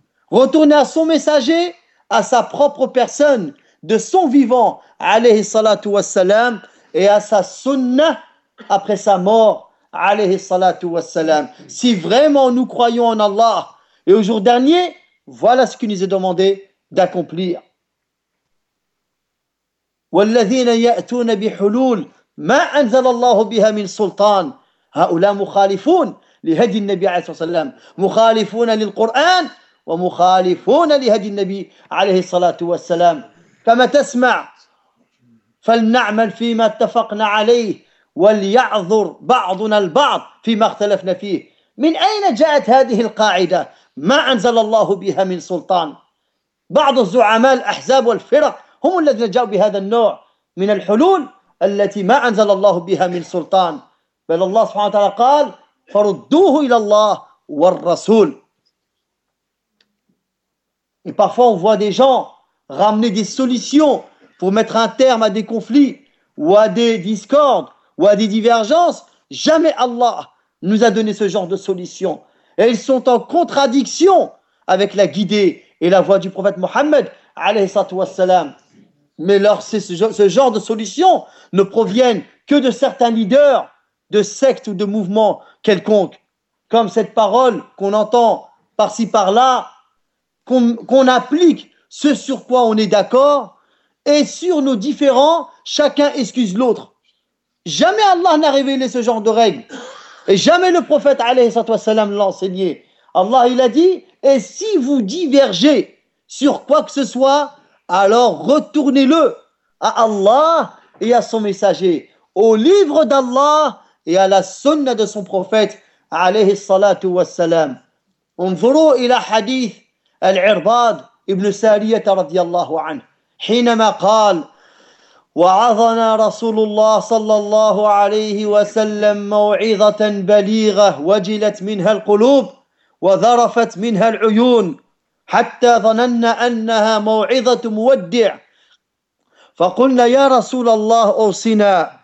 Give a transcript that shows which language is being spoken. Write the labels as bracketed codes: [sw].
[fr] Retourner à son messager, à sa propre personne, de son vivant, alayhi salatu wassalam, et à sa sunnah, après sa mort, alayhi salatu wassalam. Si vraiment nous croyons en Allah, et au jour dernier, voilà ce qu'il nous est demandé d'accomplir. [ar] وَالَّذِينَ يَأْتُونَ بِحُلُولٍ مَا أَنْزَلَ اللَّهُ بِهَا مِنْ سُلْطَانٍ هَؤُلَاء مُخَالِفُونَ لِهَدِي النَّبِيِّ عَلَيْهِ الصَّلَاةُ وَالسَّلَامُ مُخَالِفُونَ لِلْقُرْآنِ ومخالفون لهدي النبي عليه الصلاة والسلام كما تسمع فلنعمل فيما اتفقنا عليه وليعذر بعضنا البعض فيما اختلفنا فيه من أين جاءت هذه القاعدة ما أنزل الله بها من سلطان بعض الزعماء الأحزاب والفرق هم الذين جاءوا بهذا النوع من الحلول التي ما أنزل الله بها من سلطان بل الله سبحانه وتعالى قال فردوه إلى الله والرسول [fr] Et parfois, on voit des gens ramener des solutions pour mettre un terme à des conflits ou à des discordes ou à des divergences. Jamais Allah nous a donné ce genre de solution. Et ils sont en contradiction avec la guidée et la voix du prophète Mohammed, alayhi salatu wassalam. Mais ce genre de solutions ne proviennent que de certains leaders de sectes ou de mouvements quelconques. Comme cette parole qu'on entend par-ci, par-là, qu'on applique ce sur quoi on est d'accord et sur nos différends, chacun excuse l'autre. Jamais Allah n'a révélé ce genre de règles et jamais le prophète alayhi salatu wassalam l'a enseigné. Allah, il a dit, et si vous divergez sur quoi que ce soit, alors retournez-le à Allah et à son messager, au livre d'Allah et à la sunna de son prophète alayhi salatu wassalam. On verra il a hadith العرباض [ar] ابن سارية رضي الله عنه حينما قال: وعظنا رسول الله صلى الله عليه وسلم موعظة بليغة وجلت منها القلوب وذرفت منها العيون حتى ظننا أنها موعظة مودع، فقلنا: يا رسول الله أوصنا.